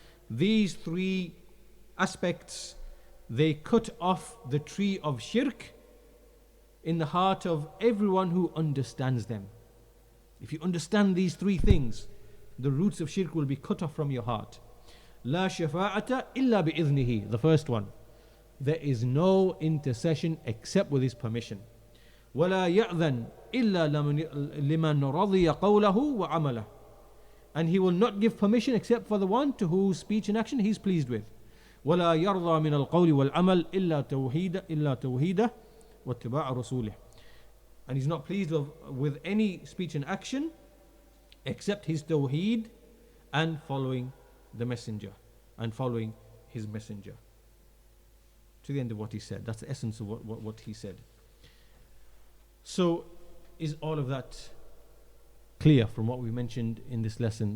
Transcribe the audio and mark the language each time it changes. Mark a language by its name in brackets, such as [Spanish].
[English] These three aspects, they cut off the tree of shirk in the heart of everyone who understands them. If you understand these three things, the roots of shirk will be cut off from your heart. [Arabic] لا شفاعة إلا بإذنه. [English] The first one. There is no intercession except with His permission. [Arabic] ولا يأذن إلا لمن رضي قوله وعمله. [English] And He will not give permission except for the one to whose speech and action He's pleased with. [Arabic] ولا يرضى من القول والعمل إلا توحيده واتباع رسوله. [English] And He's not pleased with any speech and action except His tawheed and following the messenger and following His messenger. To the end of what he said. That's the essence of what he said. So, is all of that clear from what we mentioned in this lesson?